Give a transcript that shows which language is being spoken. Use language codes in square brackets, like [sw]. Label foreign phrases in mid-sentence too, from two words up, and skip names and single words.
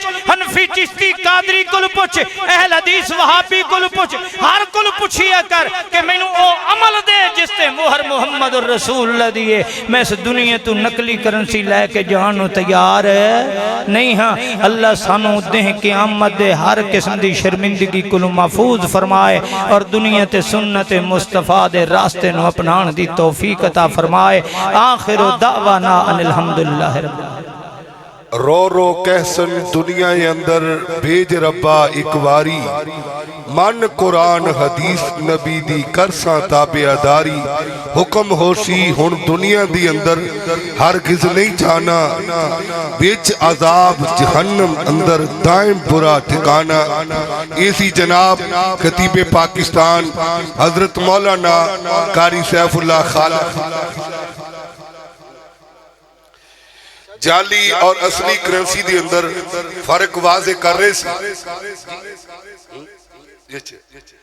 [pa] حنفی چشتی قادری کل پوچھ، اہل حدیث وہابی کل پوچھ، ہر کل پوچھیا کر کہ میں او عمل دے جس تے مہر [ar] محمد الرسول اللہ [pa] دیئے، میں اس دنیا تو نقلی کرنسی لے کے جانو تیار ہے نہیں ہاں اللہ سانو دیں قیامت دے ہر قسم دی شرمندگی کلو محفوظ فرمائے اور دنیا تے سنت مصطفیٰ دے راستے نو اپنان دی توفیق عطا فرمائے [ar] آخر دعوانا ان الحمدللہ رب العالمین [pa] رو رو کہسن دنیا اندر بھیج ربا ایک واری من قرآن حدیث نبی دی کرساں تابع داری حکم ہوشی ہن دنیا دی اندر ہرگز نہیں جانا بیچ عذاب جہنم اندر دائم برا ٹھکانا ایسی جناب خطیب پاکستان حضرت مولانا قاری سیف اللہ خالق جعلی اور اصلی کرنسی دی اندر فرق واضح کر رہے سی